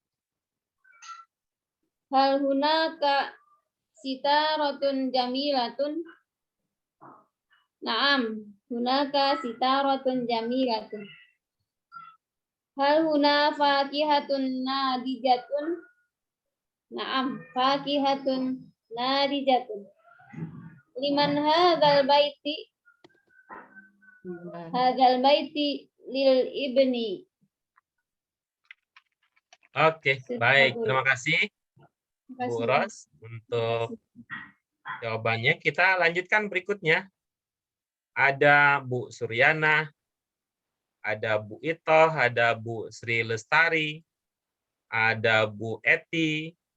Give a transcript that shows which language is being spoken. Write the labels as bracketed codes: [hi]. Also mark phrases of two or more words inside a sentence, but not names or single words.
[ar] هل هناك ستارةٌ جميلةٌ? نعم، هناك ستارةٌ جميلةٌ. هل هنا فاكهةٌ ناضجةٌ? نعم، فاكهةٌ ناضجةٌ. لمن هذا البيت؟ هذا البيت للابن. [id] Oke, baik. Terima kasih Terima Bu kasih. Ros untuk jawabannya. Kita lanjutkan berikutnya. Ada Bu Suryana, ada Bu Itoh, ada Bu Sri Lestari, ada Bu Eti.